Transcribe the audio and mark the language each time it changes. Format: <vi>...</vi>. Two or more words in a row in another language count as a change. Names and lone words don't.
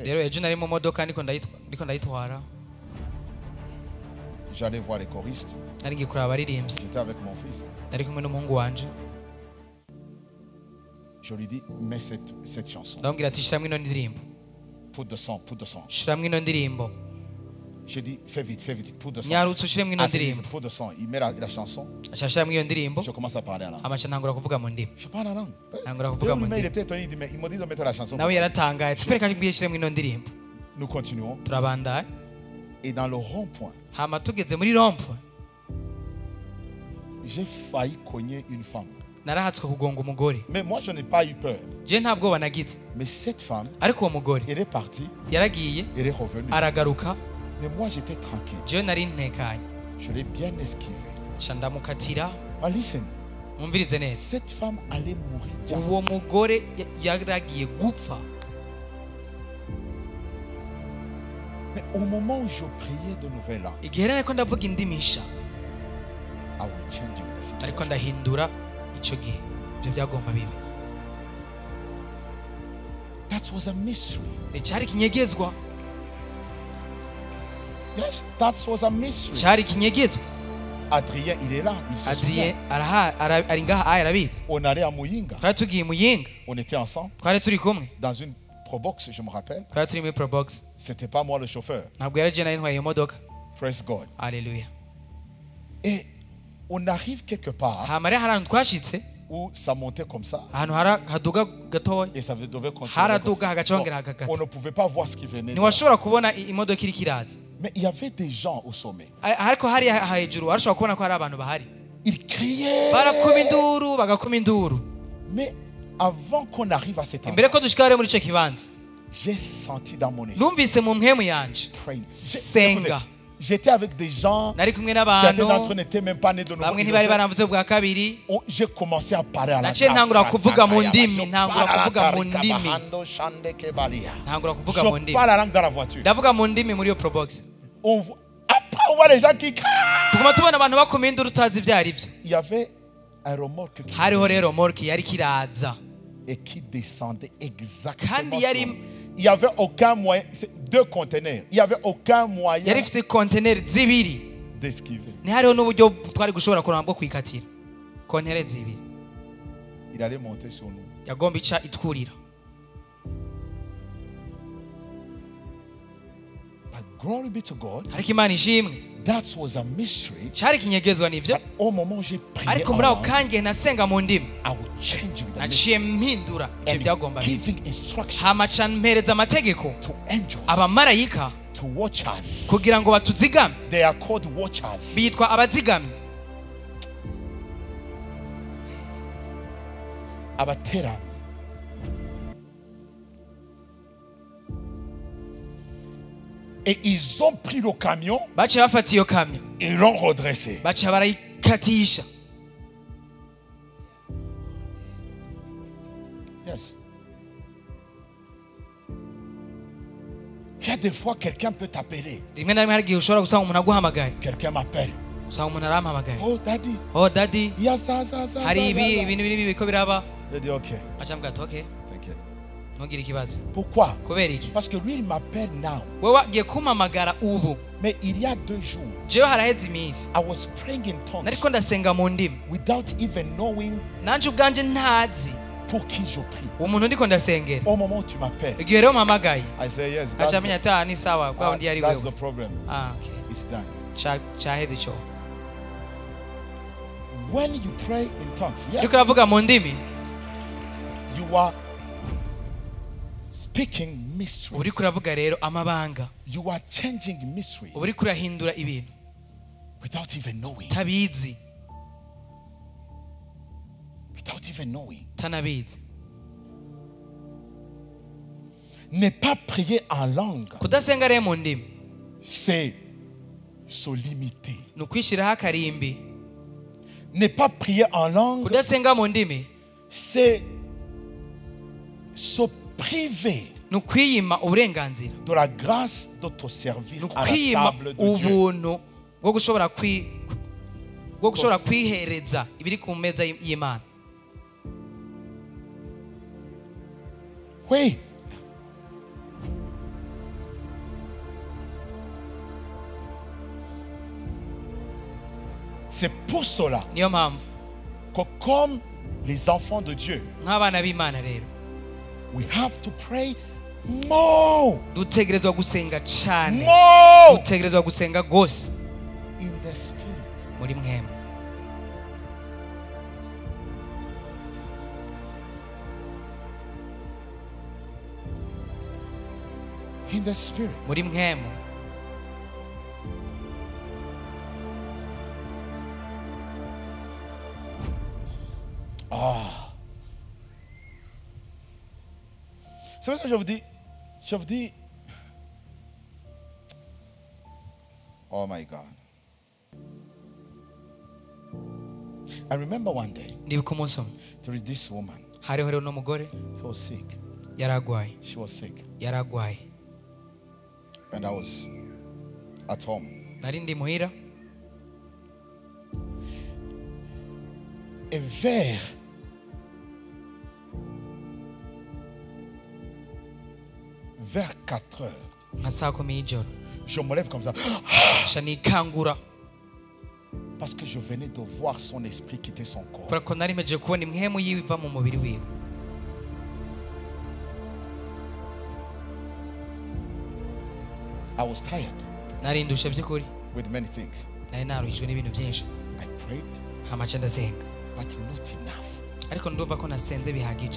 <rn>rero ejo nari mu modoka ndiko ndayitwara,</rn> <fr>J'allais voir les choristes.</fr> <rn>nari ngiye kuraba abaririmbyi,</rn> <fr>J'étais avec mon fils.</fr> <rn>nari kumwe n'umuhungu wanje,</rn> <fr>Je lui dis, mets cette chanson.</fr> <rn>ndamubwira ati shiramwo ino ndirimbo,</rn> <fr>Poudre de sang, poudre de sang.</fr> <rn>shiramwo ino ndirimbo,</rn> <fr>Je dis, fais vite, poudre de sang.</fr> <rn>nyarutse ushiremwo ino</rn> <fr>Ah, fais vite,</fr> <rn>ndirimbo.</rn> <fr>poudre de sang. Il met la chanson.</fr> <rn>aca shiramwo iyo ndirimbo,</rn> <fr>Je commence à parler en langue.</fr> <rn>amaca ntangura kuvuga mu ndimi,</rn> <fr>Je parle en langue.</fr> <rn>ntangura</rn> <fr>Et</fr> <rn>kuvuga mu</rn> <fr>il</fr> <rn>ndimi.</rn> <fr>était étonné, il dit, mais il m'a dit de mettre la chanson.</fr> <rn>nawe yaratangaye ati pereka ngiye shiremwo ino ndirimbo.</rn> <fr>Nous continuons.</fr> <rn>turabandanya,</rn> <fr>Et dans le rond-point,</fr> <rn>hama tugeze muri rompo</rn> <fr>j'ai failli cogner une femme.</fr> <rn>narahatswe kugonga umugore.</rn> <fr>Mais moi, je n'ai pas eu peur.</fr> <rn>je nta bwoba nagize,</rn> <fr>Mais cette femme,</fr> <rn>ariko uwo mugore</rn> <fr>elle est partie,</fr> <rn>yaragiye</rn> <fr>elle est revenue.</fr> <rn>aragaruka,</rn> <fr>Mais moi, j'étais tranquille.</fr> <rn>jewe nari ntekanye,</rn> <fr>Je l'ai bien esquivé.</fr> <rn>ca ndamukatira.</rn> <en>But listen,</en> <rn>mwumvirize neza,</rn> <fr>cette femme allait mourir.</fr> <en>Just</en> <rn>uwo mugore yaragiye gupfa.</rn> <fr>Mais au moment où je priais de nouvel an,</fr> <rn>igihe rero ariko ndavuga indimisha,</rn> <en>I will change the</en> <rn>ariko</rn> <en>situation.</en> <rn>ndahindura ico gihe, ivyo byagomba bibe.</rn> <en>That was a mystery.</en> <rn>cari kinyegezwa,</rn> <en>Yes, that was a mystery.</en> <rn>cari kinyegezwa.</rn> <fr>Adrien, il est là. Il se Adrien souvient.</fr> <rn>ari ngaha arabizi.</rn> <fr>On allait à Muyinga.</fr> <rn>twari tugiye muyinga,</rn> <fr>On était ensemble</fr> <rn>twari turi kumwe,</rn> <fr>dans une Probox, je me rappelle.</fr> <rn>twari turi muri probox,</rn> <fr>C'était pas moi le chauffeur.</fr> <rn>ntabwo yari je nari ntwaye iyo modoka.</rn> <en>Praise God.</en> <rn>Haleluya.</rn> <fr>Et on arrive quelque part</fr> <rn>hama rero hari ahantu twashitse,</rn> <fr>où ça montait comme ça</fr> <rn>ahantu haduga gatoya,</rn> <fr>et ça devait continuer.</fr> <rn>haraduga</rn> <fr>comme ça.</fr> <rn>hagacongera</rn> <fr>Donc,</fr> <rn>hagakata,</rn> <fr>on ne pouvait pas voir ce qui venait.</fr> <rn>ntiwashobora kubona imodoka iriko iraza.</rn> <fr>Mais il y avait des gens au sommet.</fr> <rn>ariko hari hejuru warashobora kubona ko hari abantu bahari.</rn> <fr>Ils criaient.</fr> <rn>barakoma induru bagakoma induru.</rn> <fr>Mais avant qu'on arrive à cet</fr> <rn>Imbere</rn> <fr>endroit,</fr> <rn>ko dushika hariya muri ico kibanza</rn> <fr>j'ai senti dans mon esprit.</fr> <rn>numvise mu mpemu yanje</rn> <en>praying.</en> <rn>senga.</rn> <fr>J'étais avec des gens.</fr> <rn>Nari kumwe</rn> <fr>Certains d'entre eux</fr> <rn>n'abantu</rn> <fr>n'étaient même pas nés de nouveau.</fr> <rn>bamwe ntibari baramvuze bwa kabiri.</rn> <fr>J'ai commencé à parler à la</fr> <rn>Naciye ntangura kuvuga mu ndimi, ntangura kuvuga mu ndimi. Ntangura kuvuga mu</rn> <fr>Je</fr> <rn>ndimi.</rn> <fr>parle la langue dans la voiture.</fr> <rn>Ndavuga mu ndimi muri iyo probox.</rn> <fr>Après, on voit les gens qui crient.</fr> <rn>Tuguma tubona abantu bakoma induru utazi ibyo ari byo.</rn> <fr>Il y avait un remorque qui</fr> <rn>Hariho rero morki yari kiraza</rn> <fr>et qui descendait exactement.</fr> <rn>kandi yari</rn> <fr>Il n'y avait aucun moyen. C'est 2 conteneurs. Il n'y avait aucun moyen</fr> <rn>yari ifite container zibiri.</rn> <fr>d'esquiver.</fr> <rn>Ntihariho n'uburyo twari gushobora kuramba bwo kwikatira. Container zibiri</rn> <fr>Il allait monter sur nous.</fr> <rn>yagomba ica itwurira.</rn> <en>But glory be to God.</en> <rn>Ariko Imana ishimwe</rn> <en>That was a mystery.</en> <rn>cyari kinyegezwa n'ivyo.</rn> <fr>But au moment où j'ai prié,</fr> <rn>Ariko muri ako kanya nasenga mu ndimi</rn> <en>I was changing the mystery</en> <rn>naciye mpindura ibyo</rn> <en>and</en> <rn>byagomba</rn> <en>giving instructions</en> <rn>hamaca mpereza amategeko</rn> <en>to angels</en> <rn>abamarayika</rn> <en>to watch us.</en> <rn>kugira ngo batuzigame. They are called watchers. Bitwa abazigamyi. Abaterami.</rn> <fr>Et ils ont pris le camion</fr> <rn>Baciye bafata iyo kamyo</rn> <fr>et l'ont redressé.</fr> <rn>baciye barayikatisha.</rn> <en>Yes.</en> <fr>Il y a des fois quelqu'un peut t'appeler.</fr> <rn>Rimwe na rimwe hari igihe ushobora gusanga umuntu aguhamagaye,</rn> <fr>Quelqu'un m'appelle.</fr> <rn>usanga umuntu arampamagaye.</rn> <en>Oh daddy, Oh daddy,</en> <fr>il y a ça.</fr> <rn>hari ibi ibintu biri biriko biraba.</rn> <fr>Je dis ok,</fr> <rn>Aca mbwira ati okay,</rn> <fr>t'inquiète.</fr> <rn>ntugire ikibazo.</rn> <fr>Pourquoi?</fr> <rn>Kubera iki?</rn> <fr>Parce que lui il m'appelle now.</fr> <rn>Wewe wagiye kumpamagara ubu.</rn> <fr>Mais il y a 2 jours,</fr> <rn>Jewe haraheze iminsi</rn> <en>I was praying in tongues</en> <rn>nariko ndasenga mu ndimi</rn> <en>without even knowing</en> <rn>nanje ubwanje ntazi</rn> <fr>pour qui je prie.</fr> <rn>uwo muntu ndiko ndasengera.</rn> <fr>Au moment où tu m'appelles,</fr> <rn>Igihe rero mpamagaye</rn> <en>I say yes, that's,</en> <rn>aca amenya ati ni sawa bwa wundi yari</rn> <en>that's the</en> <rn>wewe.</rn> <en>problem. Okay. It's done.</en> <rn>Caheze ico.</rn> <en>When you pray in tongues, yes,</en> <rn>Uriko uravuga mu ndimi</rn> <en>you are speaking mysteries.</en> <rn>uriko uravuga rero amabanga.</rn> <en>You are changing mysteries</en> <rn>Uriko urahindura ibintu</rn> <en>without even knowing.</en> <rn>tabizi,</rn> <en>Without even knowing.</en> <rn>tanabizi.</rn> <fr>Ne pas prier en langue,</fr> <rn>Kudasenga rero mu ndimi</rn> <fr>c'est se limiter.</fr> <rn>ni ukwishiraho akarimbi.</rn> <fr>Ne pas prier en langue,</fr> <rn>Kudasenga mu ndimi</rn> <fr>c'est se priver</fr> <rn>ni ukwiyima uburenganzira,</rn> <fr>de la grâce de te servir</fr> <rn>ni</rn> <fr>à la</fr> <rn>ukwiyima</rn> <fr>table de Dieu.</fr> <rn>ubuntu bwo gushobora kwihereza ibiri ku meza y'Imana.</rn> <fr>Oui. C'est pour cela</fr> <rn>Niyo mpamvu</rn> <fr>que comme les enfants de Dieu,</fr> <rn>nk'abana b'Imana rero</rn> <en>we have to pray more.</en> <rn>dutegerezwa gusenga cyane,</rn> <en>More</en> <rn>dutegerezwa gusenga gose</rn> <en>in the spirit.</en> <rn>muri mwema.</rn> <en>In the spirit.</en> <rn>Muri mwema. Ah.</rn> <fr>C'est pour ça que je vous dis,</fr> <en>oh my God. I remember one day,</en> <rn>Ndibuka umunsi umwe</rn> <en>there is this woman.</en> <rn>hariho rero n'umugore</rn> <en>She was sick.</en> <rn>yaragwaye</rn> <en>She was sick.</en> <rn>yaragwaye</rn> <en>And I was at home.</en> <rn>nari ndi muhira</rn> <fr>Et vers vers 4 heures,</fr> <rn>nka saa kumi y'ijoro</rn> <fr>je me lève comme ça</fr> <rn>nca nikangura</rn> <fr>parce que je venais de voir son esprit quitter son corps.</fr> <rn>kubera ko nari mpejeje kubona imwemu yiwe iva mu mubiri wiwe.</rn> <en>I was tired</en> <rn>Nari ndushe by'ukuri,</rn> <en>with many things.</en> <rn>nari naruhijwe n'ibintu byinshi,</rn> <en>I prayed,</en> <rn>hamaca ndasenga</rn> <en>but not enough.</en> <rn>ariko ndumva ko nasenze bihagije.</rn>